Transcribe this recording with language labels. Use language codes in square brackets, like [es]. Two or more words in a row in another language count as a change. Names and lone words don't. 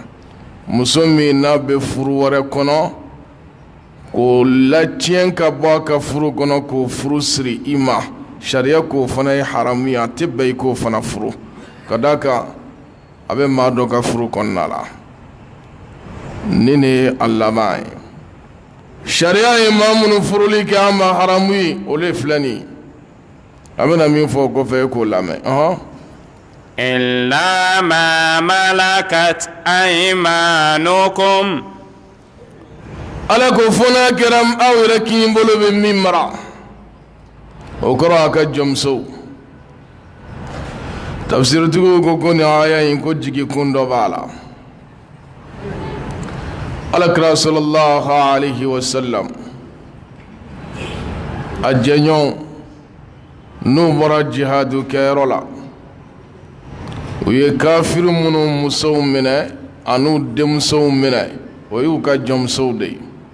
[bm] muso min n'a bɛ furu wɛrɛ kɔnɔ k'o latiɲɛ ka bɔ a ka furu kɔnɔ k'o furu siri i ma sariya k'o fana ye haramu ye a tɛ bɛn i k'o fana furu ka d'a kan a bɛ maa dɔ ka furu kɔnɔna la ni ne ye a laban ye sariya ye maa minnu furuli kɛ an ma haramu ye olu ye filɛ nin ye a bɛna min fɔ o kɔfɛ e k'o lamɛn [ar] إلا ما ملكت أيمانكم. [bm] ala ko fona kɛra aw yɛrɛ k'i bolo bɛ min mara o kɔrɔ a ka jɔnmusow tafsiritigiw ko nin aya in ko jigikun dɔ b'a la alakira [ar] صلى الله عليه وسلم [bm] a jɛɲɔgɔn n'u bɔra jihadu kɛyɔrɔ la u ye kafiru minnu musow minɛ an'u denmusow minɛ o y'u ka jɔnmusow de ye